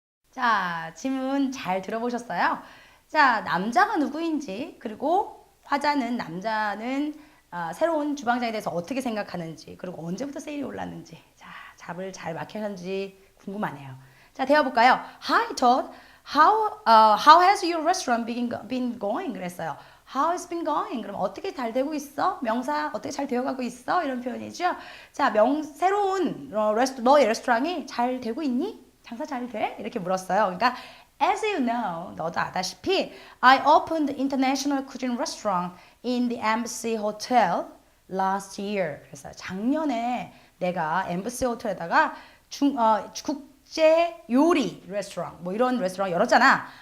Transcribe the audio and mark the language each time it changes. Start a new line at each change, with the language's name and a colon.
Korean: 자, 질문 잘 들어보셨어요? 자, 남자가 누구인지, 그리고 화자는 남자는 새로운 주방장에 대해서 어떻게 생각하는지, 그리고 언제부터 세일이 올랐는지, 자, 답을 잘 맞히셨는지 궁금하네요. 자, 대화볼까요?
English: Hi, Todd. How has your restaurant been going?
Korean: 그랬어요.
English: How has been going?
Korean: 그럼 어떻게 잘 되고 있어? 명사 어떻게 잘 되어가고 있어? 이런 표현이죠. 자, 새로운 너의 레스토랑이 잘 되고 있니? 장사 잘 돼? 이렇게 물었어요. 그러니까
English: as you know,
Korean: 너도 아다시피
English: I opened international cuisine restaurant in the Embassy Hotel last year.
Korean: 그래서 작년에 내가 엠버시 호텔에다가 국제 요리 레스토랑 뭐 이런 레스토랑 열었잖아.